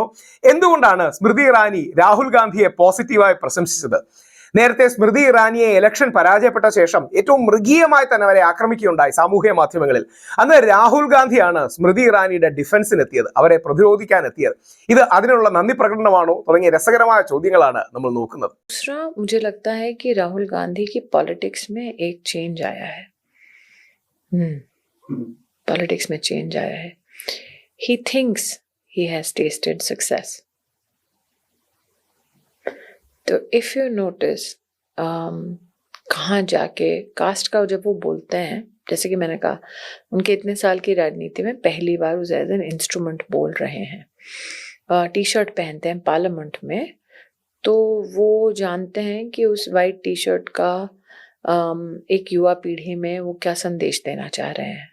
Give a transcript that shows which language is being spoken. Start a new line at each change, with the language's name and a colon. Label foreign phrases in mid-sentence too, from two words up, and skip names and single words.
Malayalam: എന്തുകൊണ്ടാണ് സ്മൃതി ഇറാനി രാഹുൽ ഗാന്ധിയെ പോസിറ്റീവായി പ്രശംസിച്ചത്? നേരത്തെ സ്മൃതി ഇറാനിയെ ഇലക്ഷൻ പരാജയപ്പെട്ട ശേഷം ഏറ്റവും മൃഗീയമായി തന്നെ അവരെ ആക്രമിക്കുകയുണ്ടായി സാമൂഹ്യ മാധ്യമങ്ങളിൽ. അന്ന് രാഹുൽ ഗാന്ധിയാണ് സ്മൃതി ഇറാനിയുടെ ഡിഫൻസിനെത്തിയത്, അവരെ പ്രതിരോധിക്കാൻ എത്തിയത്. ഇത് അതിനുള്ള നന്ദി പ്രകടനമാണോ തുടങ്ങിയ രസകരമായ ചോദ്യങ്ങളാണ് നമ്മൾ നോക്കുന്നത്.
Hindi: मुझे लगता है कि राहुल गांधी की पॉलिटिक्स में एक चेंज आया है. पॉलिटिक्स में चेंज आया है.
English: He thinks he has tasted success.
Hindi: तो
English: if you notice
Hindi: कहाँ जाके कास्ट का जब वो बोलते हैं, जैसे कि मैंने कहा उनके इतने साल की राजनीति में पहली बार वो
English: as an instrument
Hindi: बोल रहे हैं,
English: T shirt
Hindi: पहनते हैं पार्लियामेंट में, तो वो जानते हैं कि उस
English: white T shirt
Hindi: का एक युवा पीढ़ी में वो क्या संदेश देना चाह रहे हैं.